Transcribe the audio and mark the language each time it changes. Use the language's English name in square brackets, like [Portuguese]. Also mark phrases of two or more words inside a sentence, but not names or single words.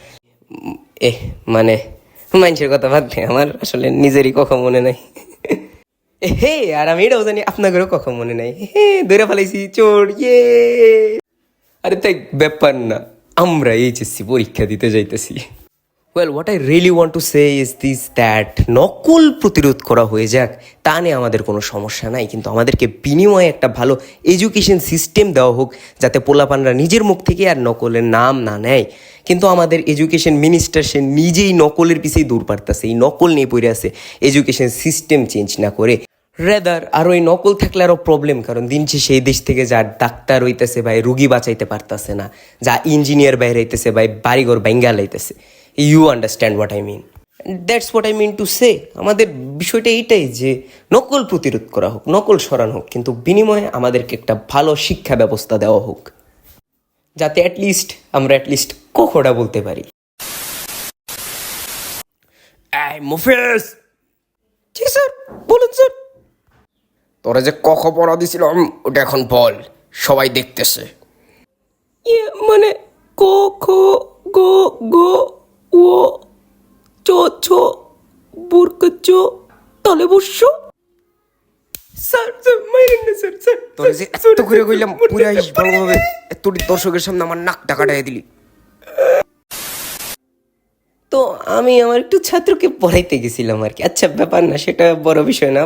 [Bangla] মানে মানুষের কথা বাদ দে, আমার আসলে নিজেরই কখ মনে নাই। হে, আর আমি এটাও জানি আপনাদেরও কখ মনে নাই। হে, ধরে ফেলাইছি চোর, ইয়ে। আরে তাই ব্যাপার না, আমরা এইচএসসি পরীক্ষা দিতে যাইতেছি। [English] well what I really want to say is this that [Bangla] নকল প্রতিরোধ করা হয়ে যাক তা নিয়ে আমাদের কোনো সমস্যা নাই, কিন্তু আমাদেরকে বিনিময়ে একটা ভালো [English] education system [Bangla] দেওয়া হোক যাতে পোলাপানরা নিজের মুখ থেকে আর নকলের নাম না নেয়। কিন্তু আমাদের [English] education minister [Bangla] সে নিজেই নকলের পিছিয়ে দূর পারতেছে, এই নকল নিয়ে পড়ে আছে, [English] education system change [Bangla] না করে। রেদার আর ওই নকল থাকলে আরও প্রবলেম, কারণ দিন শেষে এই দেশ থেকে যা ডাক্তার হইতেছে ভাই রুগী বাঁচাইতে পারতেছে না, যা ইঞ্জিনিয়ার বাইরে হইতেছে ভাই বাড়িঘর ব্যাঙ্গা লাইতেছে। [English] you understand what I mean, that's what I mean to say. [Bangla] আমাদের বিষয়টা এইটাই যে নকল প্রতিরোধ করা হোক, নকল সরানো হোক, কিন্তু বিনিময়ে আমাদেরকে একটা ভালো শিক্ষা ব্যবস্থা দেওয়া হোক যাতে আমরা অ্যাটলিস্ট কখটা বলতে পারি। মুফেস। জি স্যার, বলুন স্যার। তোরা যে ক খ পড়া দিছিলাম ওটা এখন বল, সবাই দেখতেছে। মানে ক খ গ গ ও চ ছ বর্গ চ তলে বস্য। স্যার স্যার মাইরেন না স্যার, স্যার তোরা যে এত করে কইলাম পুরা ভালোভাবে, এত দর্শকের সামনে আমার নাকটা কাটাই দিলি। তো আমি আমার একটু ছাত্রকে পড়াইতে গেছিলাম আর কি। আচ্ছা ব্যাপার না, সেটা বড় বিষয় না।